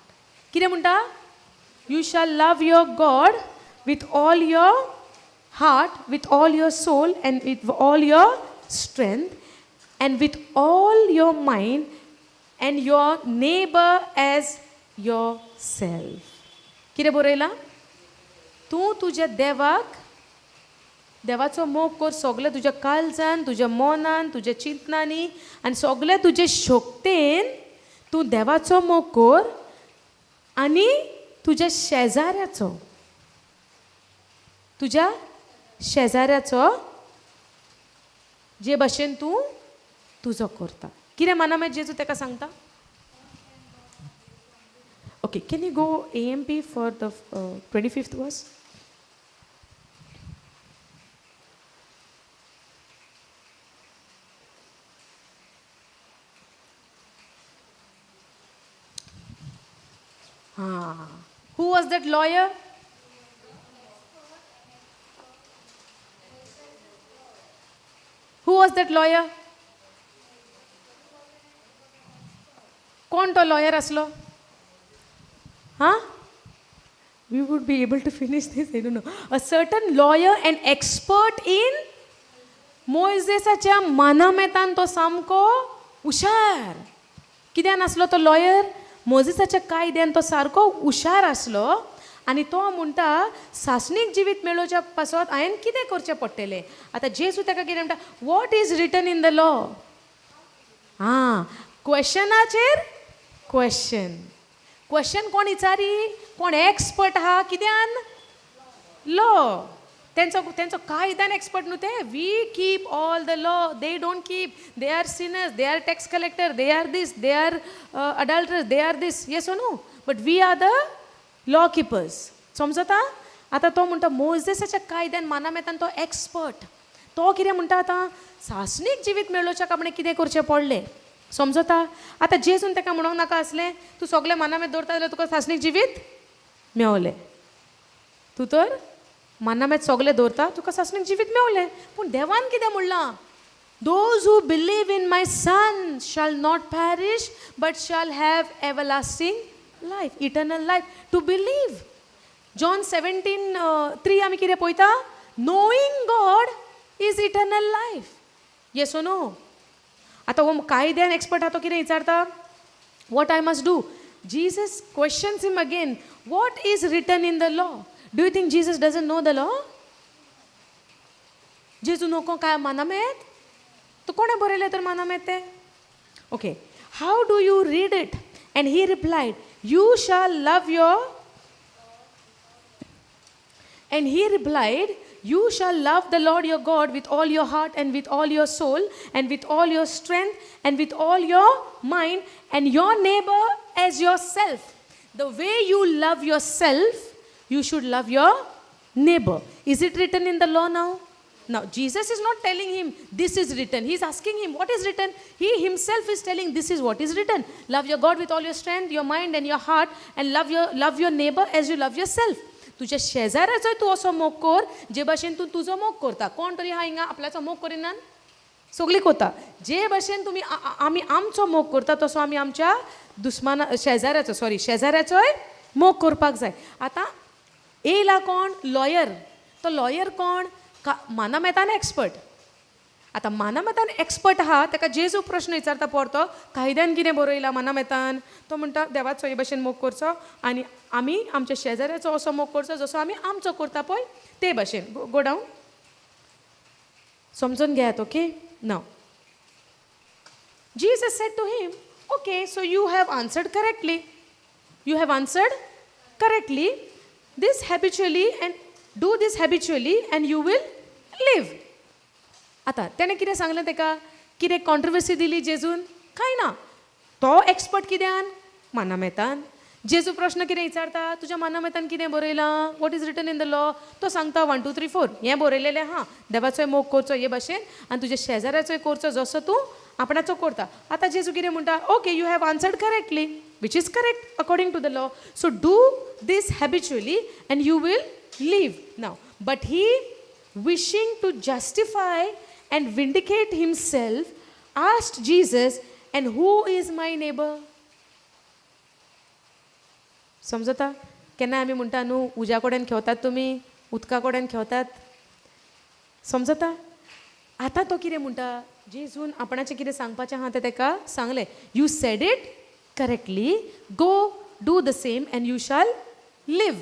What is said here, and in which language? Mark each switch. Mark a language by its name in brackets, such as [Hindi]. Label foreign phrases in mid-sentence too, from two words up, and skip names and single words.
[Konkani] कितें म्हणटा, [English] You shall love your God with all your heart, with all your soul, and with all your strength, and with all your mind, and your neighbor as yourself. [Konkani] कितें बरयलां, तूं तुज्या देवाचो मोग कर सगळें तुज्या काळजान, तुज्या मनान, तुज्या चिंतनांनी आनी सगळें तुजे शक्तीन तूं देवाचो मोग कर, आनी तुज्या शेजाऱ्याचो जे भाशेन तूं तुजो करता. कितें मानामेत जेजू ताका सांगता. [English] Okay, can you go AMP for the 25th verse. Who was that lawyer? Who was that lawyer? [Konkani] कोण तो लॉयर असलो. [English] We would be able to finish this, I don't know. A certain lawyer and expert in [Konkani] मोइसेसाच्या मानामेतान तो सामको हुशार. कित्यान आसलो तो लॉयर, मोइसेसाच्या कायद्यान तो सारको हुशार आसलो. आनी तो म्हणटा सासणीक जिवीत मेळोवच्या पासत हांवें कितें करचें पडटलें. आतां जेजू ताका कितें म्हणटा, [English] What is written in the law. [Konkani] क्वेश्चनाचेर क्वेश्चन कोण विचारी, कोण एक्सपर्ट आहा कित्यान, लॉ. तेंचो कायद्यान एक्सपर्ट न्हू ते. [English] We keep all the law, they don't keep. They are sinners, they are tax collector, they are this, they are adulterers, they are this. Yes or no. But we are the law keepers. समजता. [Konkani] आतां तो म्हणटा मोइसेसाच्या कायद्यान मानामेतान तो एक्सपर्ट. तो कितें म्हणटा, आतां सासणीक जिवीत मेळोवच्या कापणे कितें करचें पडलें. समजता. आतां जेजून ताका म्हणूंक नाका आसलें, तूं सगळें मानामेत दवरता जाल्यार तुका सासणीक जिवीत मेवलें. तूं तर मानामेत सगळें दवरता, तुका सासणीक जिवीत मेवलें. पूण देवान कितें म्हणलां, [English] those who believe in my son shall not perish but shall have everlasting life, eternal life. To believe. [Konkani] John 17:3 आमी कितें पळयता, [English] knowing God is eternal life. Yes or no. [Konkani] आतां हो कायद्यान एक्सपर्ट आहा तो कितें विचारता, [English] what I must do. Jesus questions him again, what is written in the law. Do you think Jesus doesn't know the law? [Konkani] जेजू नको काय मानामेत. तो कोणें बरयलें तर मानामेत ते. [English] ओके, how do you read it. And he replied, you shall love your. And he replied, you shall love the Lord your God with all your heart and with all your soul and with all your strength and with all your mind, and your neighbor as yourself. The way you love yourself, you should love your neighbor. Is it written in the law now? Now, Jesus is not telling him this is written. He is asking him what is written. He himself is telling this is what is written. Love your God with all your strength, your mind and your heart, and love your neighbor as you love yourself. [Konkani] तुज्या शेजाऱ्याचोय तूं असो मोग कर जे भाशेन तूं तुजो मोग करता. कोण तरी हा हिंगा आपल्याचो मोग करिनान, सगळीं करता. जे भाशेन तुमी आमी आमचो मोग करता तसो आमी आमच्या शेजाऱ्याचोय मोग करपाक जाय. आतां येयला कोण, लॉयर. तो लॉयर कोण, मानामेतान एक्सपर्ट. आतां मानामेतान एक्सपर्ट आहा ताका जेजू प्रश्न विचारता परतो, कायद्यान कितें बरयलां मानामेतान. तो म्हणटा देवाचो हे भाशेन मोग करचो आनी आमी आमच्या शेजाऱ्याचो असो मोग करचो जसो आमी आमचो करता पळय ते भाशेन. [English] Go down. [Konkani] समजून घेयात. ओके. [English] नाव Jesus said to him, okay, so you have answered correctly. You have answered correctly. This habitually and do this habitually and you will live. [Konkani] आता त्याने कितें सांगलें ताका, कितें कॉन्ट्रोवर्सी दिली जेजून, कांय ना. तो एक्सपर्ट कित्यान, मानामेतान. जेजू प्रश्न कितें विचारता, तुज्या मानामेतान कितें बरयलां, [English] What is written in the law. [Konkani] तो सांगता 1 2 3 4 हें बरयलेलें आहा, देवाचोय मोग करचो हे भाशेन आनी तुज्या शेजाऱ्याचोय करचो जसो तूं आपणाचो करता. आतां जेजू कितें म्हणटा, [English] Okay you have answered correctly, which is correct according to the law. So do this habitually and you will live. Now, but he, wishing to justify and vindicate himself, asked Jesus, and who is my neighbor? [Konkani] समजता? केन्ना आमी म्हणटा न्हू, उज्या कडेन खेवतात तुमी, उदका कडेन खेवतात. समजता? आतां तो कितें म्हणटा, जेजून आपणाचें कितें सांगपाचें आहा तें ताका सांगलें. [English] You said it correctly, go do the same and you shall live.